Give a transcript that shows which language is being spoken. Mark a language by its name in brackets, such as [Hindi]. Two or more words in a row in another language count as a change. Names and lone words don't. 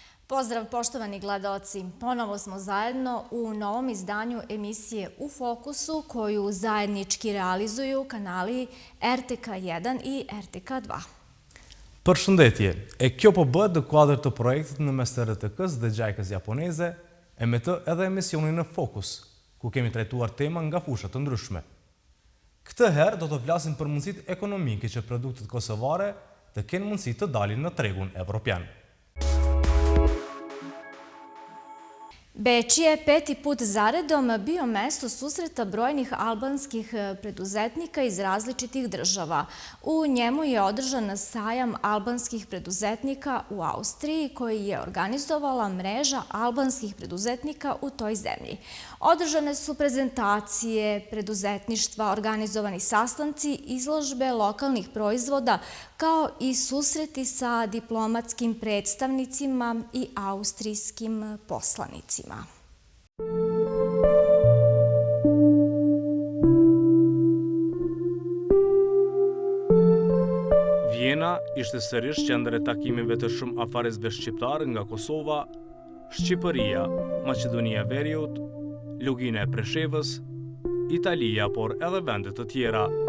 [Serbian] Pozdrav poštovani gledaoci, ponovo smo zajedno u novom izdanju emisije U fokusu koju zajednički realizuju kanali RTK1 i RTK2. [Albanian] Përshëndetje, kjo po bëhet në kuadër të projektit në mes të RTK-s dhe Gjajkës Japoneze, e me të edhe emisionin në Fokus, ku kemi trajtuar tema nga fushat të ndryshme. Këtë herë do të flasim për mundësitë ekonomike që produktet kosovare të kenë mundësi të dalin në tregun evropian. [Serbian] Beč je peti put zaredom bio mesto susreta brojnih albanskih preduzetnika iz različitih država. U njemu je održan sajam albanskih preduzetnika u Austriji koji je organizovala mreža albanskih preduzetnika u toj zemlji. Održane su prezentacije preduzetništva, organizovani sastanci, izložbe lokalnih proizvoda, kao i susreti sa diplomatskim predstavnicima i austrijskim poslanicima. [Albanian] Vjena ishte sërish qendër e takimeve të shumë afaresve shqiptarë nga Kosova, Shqipëria, Maqedonia Veriut, Lugina e Preshevës, Italia, por edhe vendet të tjera.